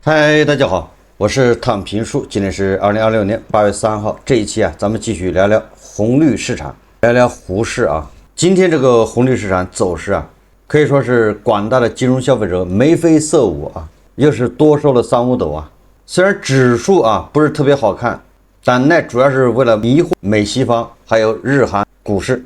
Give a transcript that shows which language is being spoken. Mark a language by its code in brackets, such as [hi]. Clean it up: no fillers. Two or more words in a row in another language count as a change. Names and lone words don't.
[zh] 嗨，大家好，我是躺平叔，今天是2026年8月3号。这一期啊，咱们继續聊聊紅綠市場，聊聊滬市啊。今天這個紅綠市場走勢啊，可以說是廣大的金融消費者眉飛色舞啊，又是多收了3五斗啊。雖然指數啊不是特別好看，但那主要是為了迷惑美西方還有日韓股市。